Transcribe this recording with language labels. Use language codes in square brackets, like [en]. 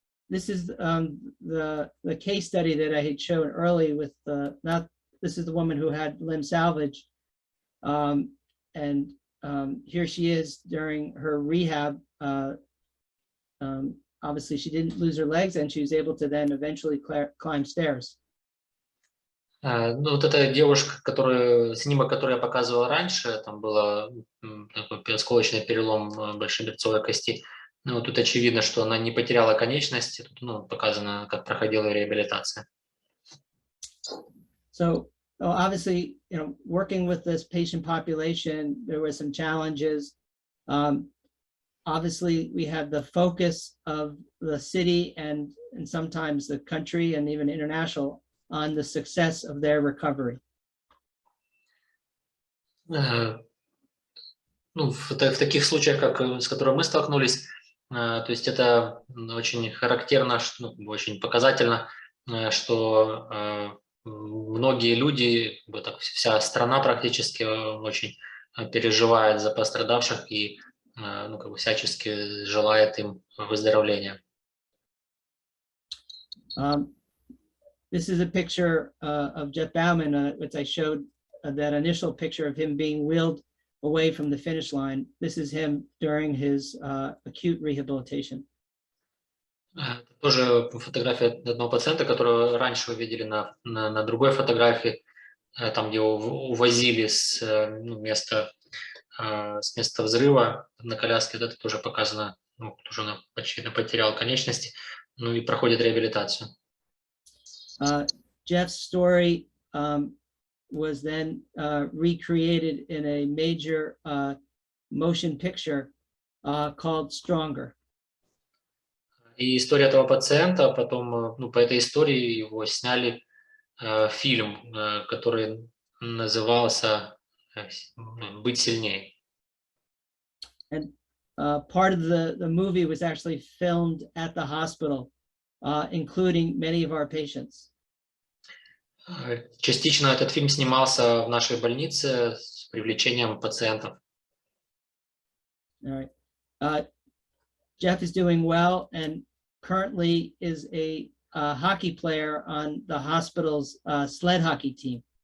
[en] This is the case study that I had shown early with this is the woman who had limb salvage, and here she is during her rehab. Obviously, she didn't lose her legs, and she was able to then eventually climb stairs. [ru] Ну, вот эта девушка, снимок, который я показывал раньше, там было такой осколочный перелом большеберцовой кости. Ну, тут очевидно, что она не потеряла конечности. Тут показано, как проходила реабилитация. [en] So obviously, working with this patient population, there were some challenges. Obviously, we have the focus of the city and sometimes the country and even international on the success of their recovery. [ru] Ну, в таких случаях, с которыми мы столкнулись, то есть это очень характерно, очень показательно, что многие люди, вся страна практически очень переживает за пострадавших и всячески желает им выздоровления. [en] This is a picture of Jeff Bauman, which I showed that initial picture of him being wheeled away from the finish line. This is him during his acute rehabilitation. [ru] Тоже фотография одного пациента, которого раньше вы видели на другой фотографии, там где его увозили с места взрыва на коляске. Это тоже показано, тоже он почти потерял конечности, ну и проходит реабилитацию. [en] Jeff's story was then recreated in a major motion picture called Stronger. [ru] И история этого пациента, потом, по этой истории его сняли фильм, который назывался «Быть сильнее». [en] And part of the movie was actually filmed at the hospital, including many of our patients. [ru] Частично этот фильм снимался в нашей больнице с привлечением пациентов. [en] All right. Jeff is doing well and currently is a hockey player on the hospital's sled hockey team.